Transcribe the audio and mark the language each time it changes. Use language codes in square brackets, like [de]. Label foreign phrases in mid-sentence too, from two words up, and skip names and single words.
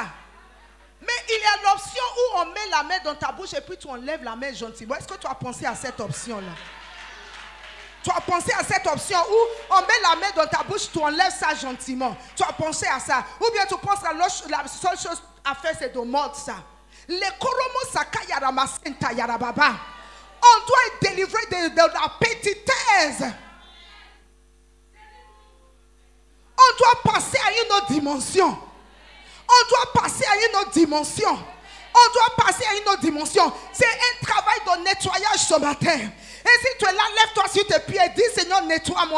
[fr] Mais il y a l'option où on met la main dans ta bouche et puis tu enlèves la main gentiment. Est-ce que tu as pensé à cette option-là? Tu as pensé à cette option où on met la main dans ta bouche, tu enlèves ça gentiment. Tu as pensé à ça. Ou bien tu penses que la seule chose à faire, c'est de mordre ça. Les koromo saka yaramasenta yarababa. On doit être délivré de la petitesse. On doit passer à une autre dimension. On doit passer à une autre dimension. On doit passer à une autre dimension. C'est un travail de nettoyage ce matin. Et si tu es là, lève-toi sur tes pieds et dis Seigneur, nettoie-moi.